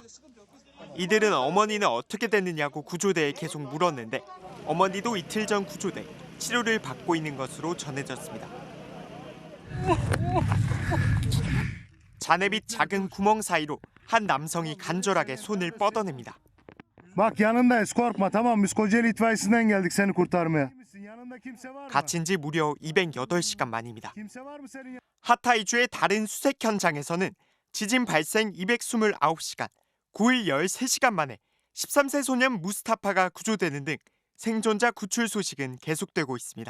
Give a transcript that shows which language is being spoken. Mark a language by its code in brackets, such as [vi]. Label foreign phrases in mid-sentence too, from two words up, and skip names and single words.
[ko] 이들은 어머니는 어떻게 됐느냐고 구조대에 계속 물었는데 어머니도 이틀 전 구조돼 치료를 받고 있는 것으로 전해졌습니다. 잔해빛 작은 구멍 사이로 한 남성이 간절하게 손을 뻗어냅니다. [tr] Bak yanındayız korkma tamam biz Kocaeli itfaiyesinden geldik seni kurtarmaya. [ko] 갇힌 지 무려 208시간 만입니다. 하타이주의 다른 수색 현장에서는 지진 발생 229시간, 9일 13시간 만에 13세 소년 무스타파가 구조되는 등 생존자 구출 소식은 계속되고 있습니다.